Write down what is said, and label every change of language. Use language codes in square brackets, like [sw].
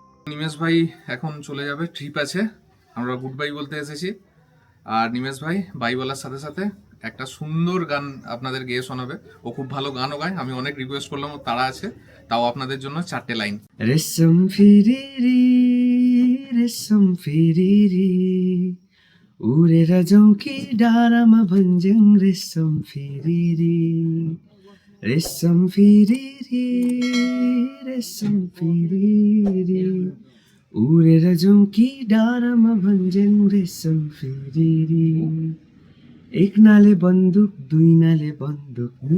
[bn] নিমেষ ভাই এখন চলে যাবে, ট্রিপ আছে, আমরা গুড বাই বলতে এসেছি। আর নিমেষ ভাই বাই বলার সাথে সাথে একটা সুন্দর গান আপনাদের গেয়ে শোনাবে। ও খুব ভালো গানও গায়, আমি অনেক রিকোয়েস্ট করলাম, ও তারা আছে, তাও আপনাদের জন্য 4টে লাইন। [ne] रेशम फिरी री, रेशम फिरी री, उडेर जाउँ कि डाँडामा भन्ज्याङ रेशम फेरि रे रेशम फेरि रे रेशम फेरि रे उडेर जाउँ कि डाँडामा भन्ज्याङ रेशम फेरि रे एक नाले बन्दुक दुई नाले बन्दुक